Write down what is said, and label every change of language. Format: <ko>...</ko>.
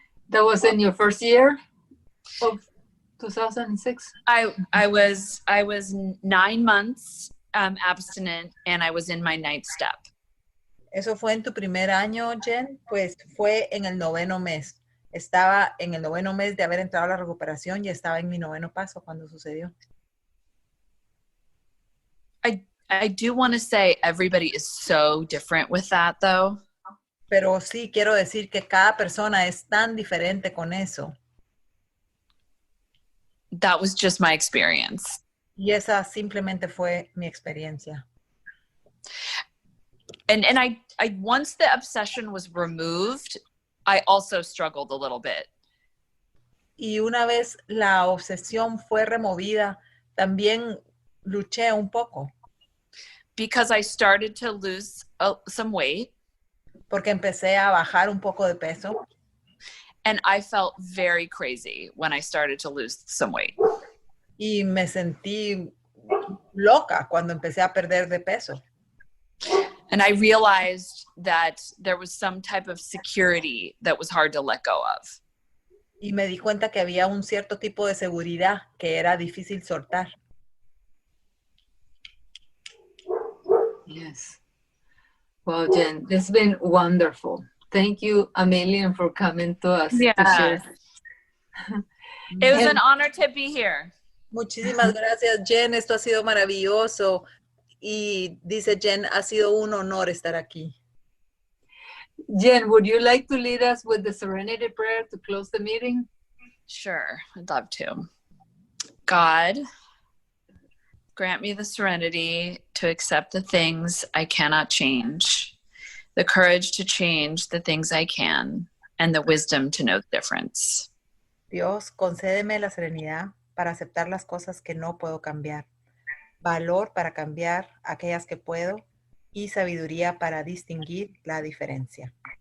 <en>That was in your first year of 2006? I was 9 months abstinent and I was in my 9th step.</en> <es>¿Eso fue en tu primer año, Jen? Pues fue en el 9º mes. Estaba en el 9º mes de haber entrado a la recuperación y estaba en mi 9º paso cuando sucedió.</es> <en>I do want to say everybody is so different with that though.</en> <es>Pero sí quiero decir que cada persona es tan diferente con eso.</es> <en>That was just my experience.</en> <es>Y esa simplemente fue mi experiencia.</es> <en>And I once the obsession was removed, I also struggled a little bit.</en> <es>Y una vez la obsesión fue removida, también luché un poco.</es> <en>Because I started to lose some weight.</en> <es>Porque empecé a bajar un poco de peso.</es> <en>And I felt very crazy when I started to lose some weight.</en> <es>Y me sentí loca cuando empecé a perder de peso.</es> <en>And I realized that there was some type of security that was hard to let go of.</en> <es>Y me di cuenta que había un cierto tipo de seguridad que era difícil soltar.</es> <en>Yes. Well, Jen, this has been wonderful. Thank you a million for coming to us. Yeah. To share. It was an honor to be here.</en> <es>Muchísimas gracias, Jen. Esto ha sido maravilloso. Y dice Jen, ha sido un honor estar aquí.</es> <en>Jen, would you like to lead us with the Serenity Prayer to close the meeting? Sure, I'd love to. God, Grant me the serenity to accept the things I cannot change, the courage to change the things I can, and the wisdom to know the difference.</en> <es>Dios, concédeme la serenidad para aceptar las cosas que no puedo cambiar, valor para cambiar aquellas que puedo y sabiduría para distinguir la diferencia.</es>